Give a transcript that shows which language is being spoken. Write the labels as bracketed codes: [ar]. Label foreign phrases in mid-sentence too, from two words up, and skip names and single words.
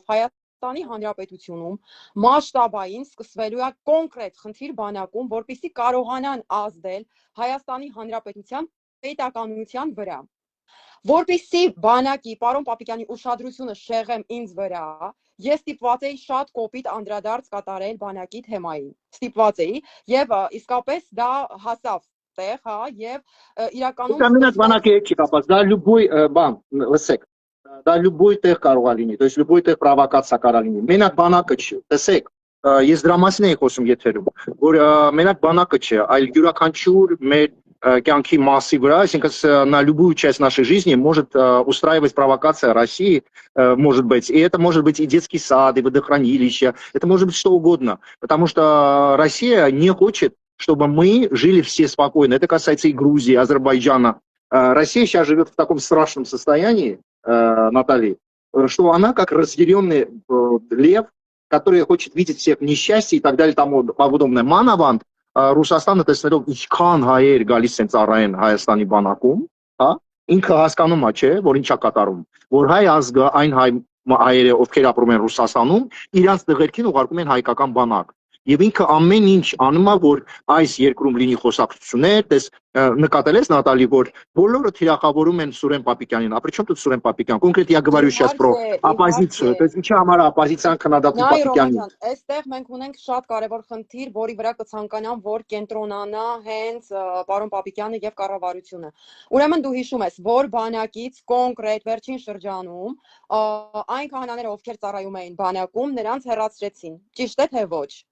[hy] Հայաստանի Հանրապետությունում մասշտաբային սկսվելու է կոնկրետ խնդիր բանակում, որպեսզի կարողանան ազդել Հայաստանի Հանրապետության պետականության վրա։ Որպեսզի բանակի պարոն Պապիկյանի ուշադրությունը շեղեմ ինձ վրա, ես ստիպված էի շատ կոպիտ անդրադարձ կատարել բանակի թեմային։ Ստիպված էի եւ իսկապես դա հասավ տեղ, հա, եւ իրականում Դա մենակ բանակի հետ չի կապված, դա լյուբոյ բան, լսեք, դա լյուբոյ տեղ կարող է լինի, [ru] то есть [hy] լյուբոյ տեղ պրովոկացիա կարող լինի։ Մենակ բանակը չի, տեսեք, ես դրա մասին էի խոսում եթերում, որ մենակ բանակը չէ, այլ յուրաքանչյուր մեր կյանքի մասի վրա, այսինքն [ru] на любую часть нашей жизни может устраивать провокация России, может быть, и это может быть и детский сад, и водохранилище, это может быть что угодно, потому что Россия не хочет, чтобы мы жили все спокойно. Это касается и Грузии, Азербайджана. Россия сейчас живет в таком страшном состоянии, Наталья, что она как разъяренный лев, который хочет видеть всех в несчастье и так далее, тому подобное. [hy] Մանավանդ Ռուսաստանը տեսնելով ինչքան հայեր գալիս են ծառայեն Հայաստանի բանակում, հա, ինքը հասկանում է, չէ, որ ինչա կատարում, որ հայ ազգը, այն հայերը, ովքեր ապրում են Ռուսաստանում, իրանց դղերքին ուղարկում են հայկական բանակ։ Եվ ինքը ամեն ինչ անում է, որ այս երկրում լինի խոսակցություններ, դες նկատել ես Նատալի, որ բոլորը թիրախավորում են Սուրեն Պապիկյանին, [ru] а при чем тут Սուրեն Պապիկյան? Конкретно я говорю сейчас про оппозицию, то есть [hy] ինչի համար оппозиցիան քննադատում Պապիկյանին։ Այստեղ մենք ունենք շատ կարևոր խնդիր, որի վրա կցանկանամ, որ կենտրոնանա հենց պարոն Պապիկյանը եւ կառավարությունը։ Ուրեմն դու հիշում ես, որ բանակից կոնկրետ վերջին շրջանում այն քահանաները, ովքեր ծառայում էին բանակում, նրանց հեռացրեցին։ Ճիշտ է թե ոչ։